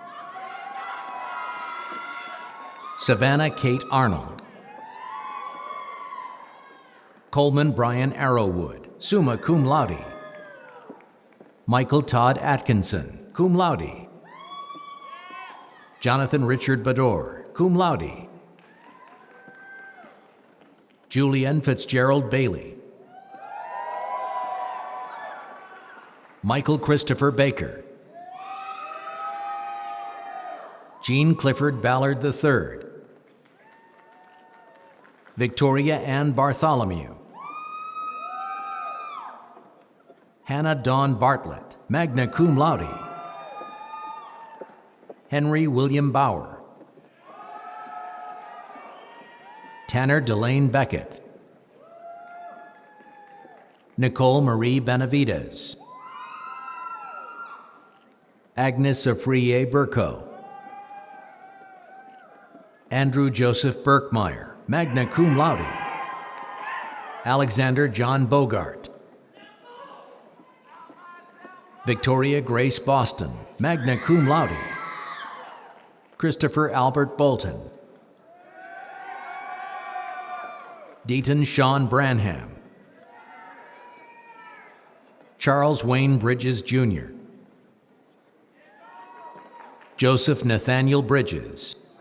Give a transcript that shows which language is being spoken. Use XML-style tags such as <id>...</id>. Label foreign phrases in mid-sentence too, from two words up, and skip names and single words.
<en>Savannah Kate Arnold. Coleman Brian Arrowwood,</en> <la>summa cum laude.</la> <en>Michael Todd Atkinson,</en> <la>cum laude.</la> <en>Jonathan Richard Bador,</en> <la>cum laude.</la> <en>Julian Fitzgerald Bailey. Michael Christopher Baker. Jean Clifford Ballard III. Victoria Ann Bartholomew. Hannah Dawn Bartlett,</en> <la>magna cum laude.</la> <en>Henry William Bauer. Tanner Delane Beckett. Nicole Marie Benavides. Agnes Afriye Burko. Andrew Joseph Berkmeyer,</en> <la>magna cum laude.</la> <en>Alexander John Bogart. Victoria Grace Boston,</en> <la>magna cum laude.</la> <en>Christopher Albert Bolton. Deaton Sean Branham. Charles Wayne Bridges, Jr. Joseph Nathaniel Bridges.</en>